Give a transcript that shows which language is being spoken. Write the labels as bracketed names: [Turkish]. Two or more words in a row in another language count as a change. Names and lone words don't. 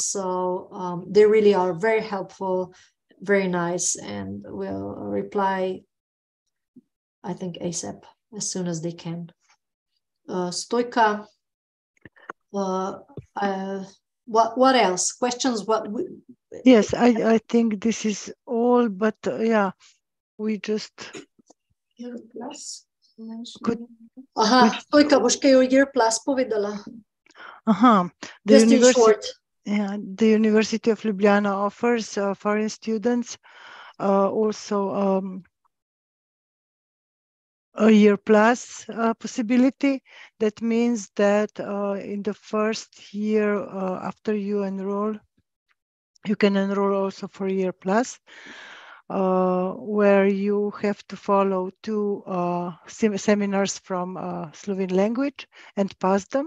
[English] So they really are very helpful, very nice, and will reply, I think, ASAP, as soon as they can. Stoika, what else? Questions? Yes, I think this is all, but yeah, we just could. [Slovenian] Stoika, boš kaj o Year Plus povedala? [English] Just in short. Yeah, the University of Ljubljana offers foreign students also a Year Plus possibility. That means that in the first year after you enroll, you can enroll also for Year Plus, where you have to follow 2 seminars from Slovene language and pass them.